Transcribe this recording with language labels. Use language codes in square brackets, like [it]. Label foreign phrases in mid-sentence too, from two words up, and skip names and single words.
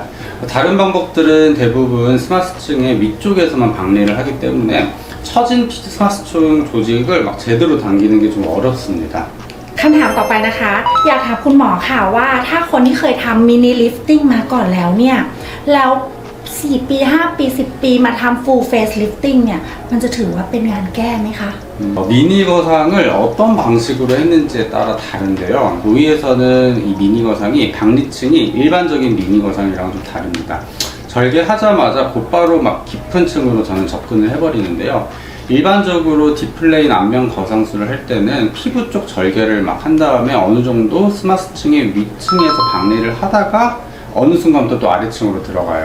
[ko] 다른 방법들은 대부분 스마스층의 위쪽에서만 박리를 하기 때문에 처진 스마스층 조직을 막 제대로 당기는 게 좀 어렵습니다. [th] คำถามต่อไปนะคะ อยากถามคุณหมอค่ะว่าถ้าคนที่เคยทำมินิลิฟติ้งมาก่อนแล้วเนี่ยแล้ว4 ปี 5 ปี 10 ปีมาทำ [en] full face lifting [th] เนี่ยมันจะถือว่าเป็นงานแก้ไหมคะ [ko] 미니 거상을 어떤 방식으로 했는지에 따라 다른데요. 노이에서는 이 미니 거상이 박리층이 일반적인 미니 거상이랑 좀 다릅니다. 절개하자마자 곧바로 막 깊은 층으로 저는 접근을 해버리는데요. 일반적으로 디플레인 안면 거상술을 할 때는 피부 쪽 절개를 막 한 다음에 어느 정도 스마스층의 위층에서 박리를 하다가 어느 순간부터 또 아래층으로 들어가요.